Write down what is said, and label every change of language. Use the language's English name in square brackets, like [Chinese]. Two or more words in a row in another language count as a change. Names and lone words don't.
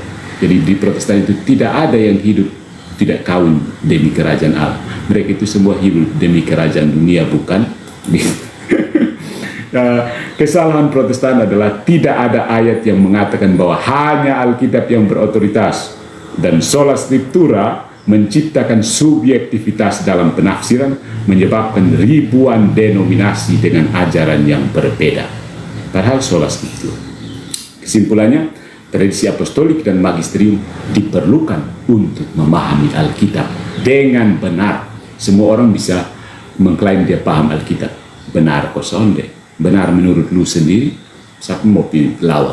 [Indonesian] Jadi di Protestan itu tidak ada yang hidup tidak kawin demi kerajaan Allah. Mereka itu semua hidup demi kerajaan dunia, bukan? Kesalahan Protestan adalah tidak ada ayat yang mengatakan bahwa hanya Alkitab yang berotoritas, dan [Latin] sola scriptura [Indonesian] menciptakan subjektivitas dalam penafsiran, menyebabkan ribuan denominasi dengan ajaran yang berbeda. [Latin] Padahal sola scriptura. [Indonesian] Kesimpulannya, tradisi apostolik dan magisterium diperlukan untuk memahami Alkitab dengan benar. Semua orang bisa mengklaim dia paham Alkitab. Benar kosong deh. Benar menurut lu sendiri, siapa mau pilih lawan?